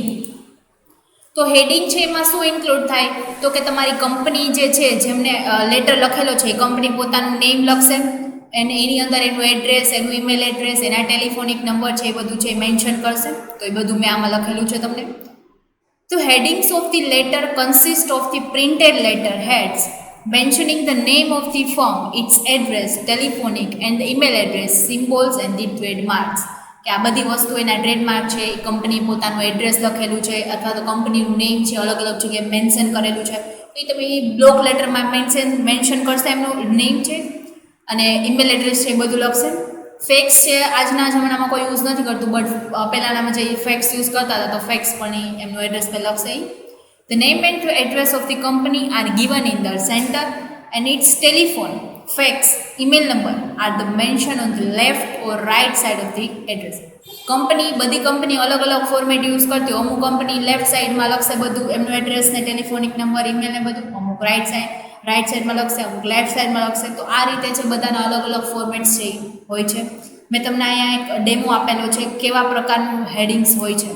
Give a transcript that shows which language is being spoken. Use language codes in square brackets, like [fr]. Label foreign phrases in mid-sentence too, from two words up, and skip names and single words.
[gu] તો હેડિંગ છે એમાં શું ઇન્ક્લુડ થાય, તો કે તમારી કંપની જે છે, જેમને લેટર લખેલો છે એ કંપની પોતાનું નેમ લખશે, અને એની અંદર એનું એડ્રેસ, એનું ઈમેલ એડ્રેસ, એના [en] telephonic number [gu] છે એ બધું છે મેન્શન કરશે. તો એ બધું મેં આમાં લખેલું છે તમને. [en] તો headings of the letter consist of the printed letter heads mentioning the name of the firm, its address, telephonic and email address, symbols and the trademarks. [gu] કે આ બધી વસ્તુ એના ટ્રેડમાર્ક છે, કંપની પોતાનું એડ્રેસ લખેલું છે અથવા તો કંપનીનું નેમ છે અલગ અલગ જગ્યાએ મેન્શન કરેલું છે, તો એ તમે [en] block letterમાં [gu] મેન્શન કરશે એમનું નેમ છે, અને [en] email address [gu] છે એ બધું લખશે. ફેક્સ છે આજના જમાનામાં કોઈ યુઝ નથી કરતું, બટ પહેલાંનામાં જે ફેક્સ યુઝ કરતા હતા તો ફેક્સ પણ એમનું એડ્રેસ પર લખશે. [en] The name and address of the company are given in the center, and its telephone, fax, email number are the mentioned on the left or right side of the address. [gu] કંપની, બધી કંપની અલગ અલગ ફોર્મેટ યુઝ કરતી હોય. અમુક કંપની [en] left sideમાં [gu] લખશે બધું એમનું એડ્રેસ ને [en] telephonic number, [gu] ઈમેલ ને બધું. અમુક [en] right sideમાં [gu] લખશે, અમુક [en] left sideમાં [gu] લખશે. તો આ રીતે છે બધાના અલગ અલગ ફોર્મેટ્સ છે હોય છે. મેં તમને અહીંયા એક ડેમો આપેલો છે કેવા પ્રકારનું હેડિંગ્સ હોય છે.